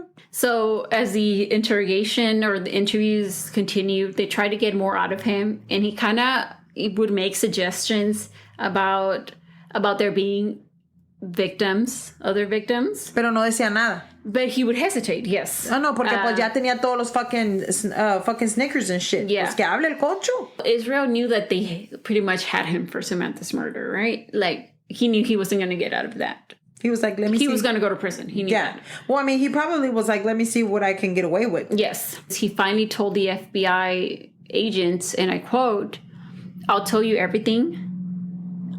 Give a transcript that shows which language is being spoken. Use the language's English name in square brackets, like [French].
[English] So as the interrogation or the interviews continued, they tried to get more out of him. And he kind of would make suggestions about there being other victims. [Spanish] Pero no decía nada. [English] But he would hesitate, yes. [Spanish] Oh, no, porque pues ya tenía todos los fucking Snickers and shit. [English] Yeah. [Spanish] Pues que hable el cocho. [English] Israel knew that they pretty much had him for Samantha's murder, right? Like, he knew he wasn't going to get out of that. He was like, let me see. He was going to go to prison. He knew that. Well, I mean, he probably was like, let me see what I can get away with. Yes. He finally told the FBI agents, and I quote, "I'll tell you everything.